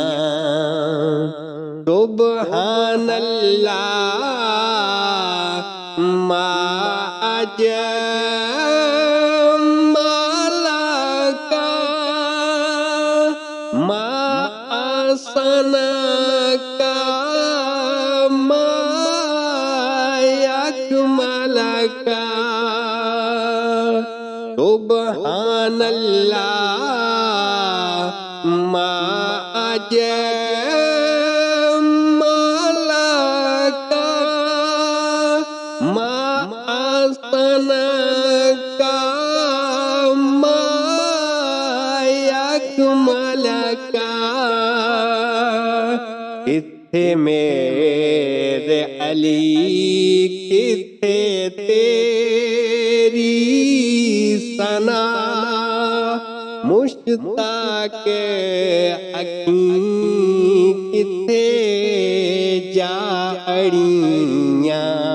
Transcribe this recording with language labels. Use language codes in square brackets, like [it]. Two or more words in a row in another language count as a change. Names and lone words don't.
[ar] سبحان الله ما أجملك، ما أحسنك، ما أكملك. سبحان الله ما أجملك، ما أحسنك، ما أكملك. [pa] کتھے میرے علی کتھے تیری ثنا مشتاق اکھیں کتھے جا اڑیاں